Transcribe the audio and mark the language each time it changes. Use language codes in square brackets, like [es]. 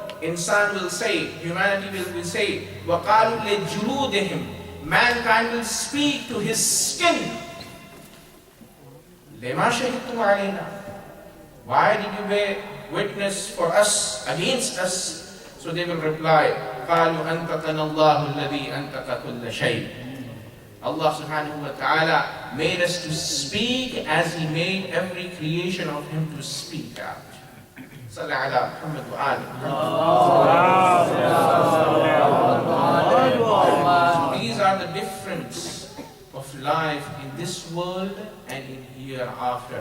[en] Insan will say, humanity will say, [ar] وَقَالُوا لِجُلُودِهِمْ. [en] Mankind will speak to his skin. [ar] لِمَا شَهِدْتُمْ عَلَيْنَا. [en] Why did you bear witness for us, against us? So they will reply, [ar] قَالُوا أَنْتَقَنَا اللَّهُ الَّذِي أَنْتَقَ كُلَّ شَيْءٍ. [en] Allah subhanahu wa ta'ala made us to speak as He made every creation of Him to speak out. Salli ala Muhammad wa ali. So these are the difference of life in this world and in hereafter.